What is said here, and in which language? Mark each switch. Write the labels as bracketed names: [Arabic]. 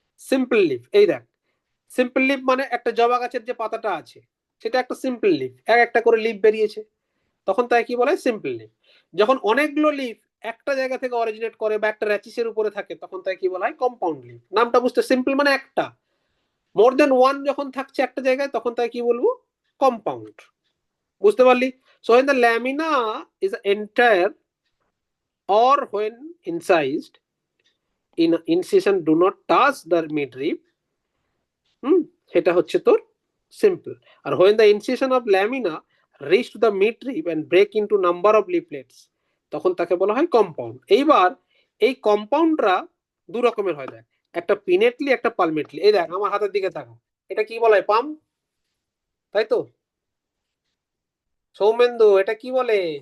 [Bangla] Simple leaf, এই দেখ, simple leaf মানে একটা জবা গাছের যে পাতাটা আছে সেটা একটা সিম্পল লিফ, এক একটা করে লিফ বেরিয়েছে, তখন তাই কি বলা হয়? Simple leaf. যখন অনেকগুলো লিফ একটা জায়গা থেকে অরিজিনেট করে বা একটা র্যাচিসের উপরে থাকে, তখন তাই কি বলা হয়? Compound leaf. নামটা বুঝতে, সিম্পল মানে একটা, [English] more than one [Bangla] যখন থাকছে একটা জায়গায় তখন তাই কি বলবো? কম্পাউন্ড। বুঝতে পারলি? [English] so when the lamina is entire or when incised in incision do not touch the midrib, [Bangla] সেটা হচ্ছে তোর simple. [English] আর when the incision of lamina reach to the midrib and break into number of leaflets, [Bangla] তখন তাকে বলা হয় compound. এইবার এই কম্পাউন্ডরা দু রকমের হয় দেখ, একটা পিনেটলি, একটা পালমেটলি। এই দেখ আমার হাতের দিকে থাকা, এটা কি বলা হয়? পাম, তাই তো? সৌমেন্দু, এটা কি বলে?